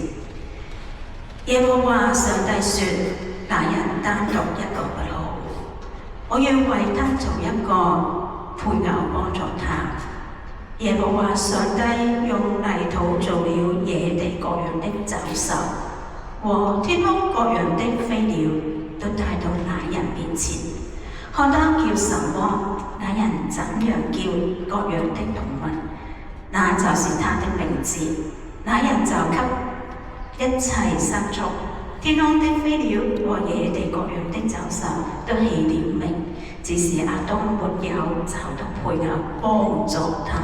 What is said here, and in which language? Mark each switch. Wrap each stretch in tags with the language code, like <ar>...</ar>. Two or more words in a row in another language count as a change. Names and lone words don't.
<zh>耶和華上帝說：那人單獨一個不好，我要為他做一個配偶幫助他。耶和華上帝用泥土做了野地各樣的走獸和天空各樣的飛鳥。都帶到那人面前，看他叫什麼，那人怎樣叫各樣的動物，那就是他的名字。那人就給一切牲畜、天空的飛鳥和野地各樣的走獸都起了名，只是亞當沒有找到配偶幫助他。</zh>